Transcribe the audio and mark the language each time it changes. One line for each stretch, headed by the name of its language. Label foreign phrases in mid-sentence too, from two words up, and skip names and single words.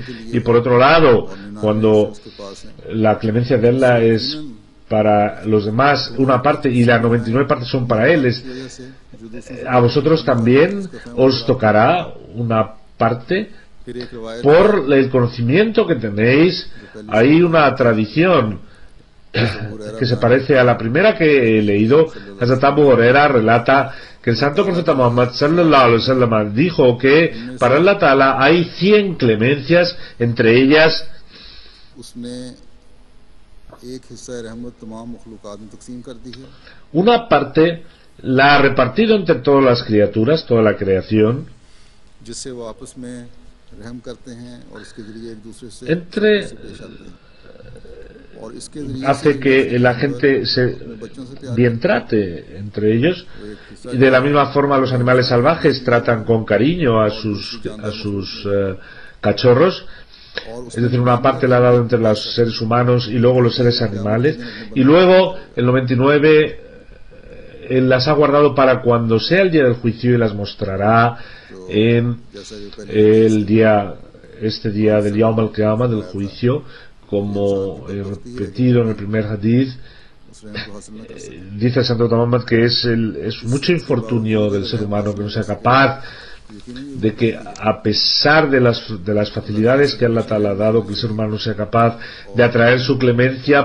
Spanish: Y por otro lado, cuando la clemencia de Allah es para los demás una parte y las 99 partes son para Él, a vosotros también os tocará una parte por el conocimiento que tenéis. Hay una tradición que se parece a la primera que he leído. Hazrat Abu Huraira relata que el santo profeta Muhammad
Arabic: صلى الله عليه وسلم
Spanish: dijo que para Allah Ta'ala hay 100 clemencias, entre ellas una parte la ha repartido entre todas las criaturas, toda la creación, entre
Hindi: और इसके जरिए
Spanish: hace
Hindi: से
Spanish: que la gente se
Hindi: अपने बच्चों से प्यार
Spanish: bien trate entre ellos,
Hindi: वो एक हिस्सा
Spanish: y de la misma forma los animales salvajes tratan con cariño a sus cachorros.
Hindi: और
Spanish: Es decir, una parte la ha dado entre los seres humanos y luego los seres animales, y luego el 99 él las ha guardado para cuando sea el día del juicio y las mostrará en el día, este día del
Arabic: يوم القيامة,
Spanish: del juicio, como repetido en el primer hadith. Dice el Santo Muhammad que es mucho infortunio del ser humano que no sea capaz de que, a pesar de las facilidades que Allah Ta'ala ha dado, que el ser humano sea capaz de atraer su clemencia.